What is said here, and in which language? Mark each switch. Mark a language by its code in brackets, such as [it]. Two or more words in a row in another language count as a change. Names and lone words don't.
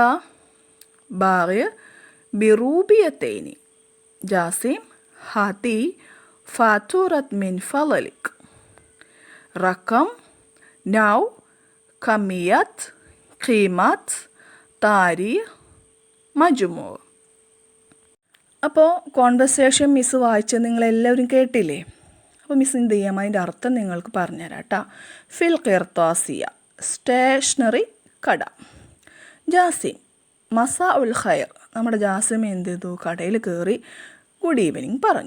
[ar] باغي بروبيتين جاسم هاتي فاتورة من فضلك رقم نوع كمية قيمة تاريخ مجموع. [ml] അപ്പോൾ കോൺവെർസേഷൻ മിസ് വായിച്ചത് നിങ്ങളെല്ലാവരും കേട്ടില്ലേ. അപ്പോൾ മിസ് എന്ത് ചെയ്യാം, അതിൻ്റെ അർത്ഥം നിങ്ങൾക്ക് പറഞ്ഞുതരാം കേട്ടോ. [ar] في القرطاسية സ്റ്റേഷനറി കട. ജാസിം مساء الخير. [ml] നമ്മുടെ ജാസിം എന്ത് ചെയ്തു, കടയിൽ കയറി [en] good evening [ml] പറഞ്ഞു.